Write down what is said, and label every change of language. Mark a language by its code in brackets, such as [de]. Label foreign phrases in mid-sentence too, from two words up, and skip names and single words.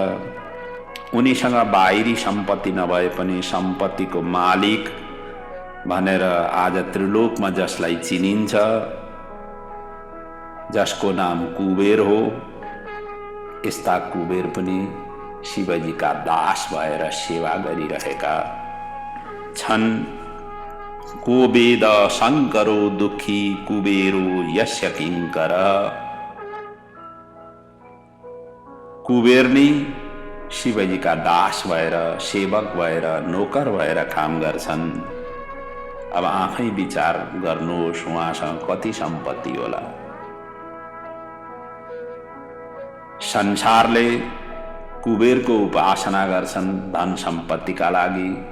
[ne] उनीसँग बाहिरी सम्पत्ति नभए पनि सम्पत्तिको मालिक भनेर आज त्रिलोकमा जसलाई चिनिन्छ, जसको नाम कुबेर हो, यस्ता कुबेर पनि शिवजीका दास भएर सेवा गरिरहेका छन्। [sa] को वेद शङ्करो दुःखी कुबेरो यस्य किङ्कर। [ne] कुबेर नै शिवजीका दास भएर, सेवक भएर, नोकर भएर काम गर्छन्। अब आफै विचार गर्नुहोस् उहाँसँग कति सम्पत्ति होला। संसारले कुबेरको उपासना गर्छन् धन सम्पत्तिका लागि।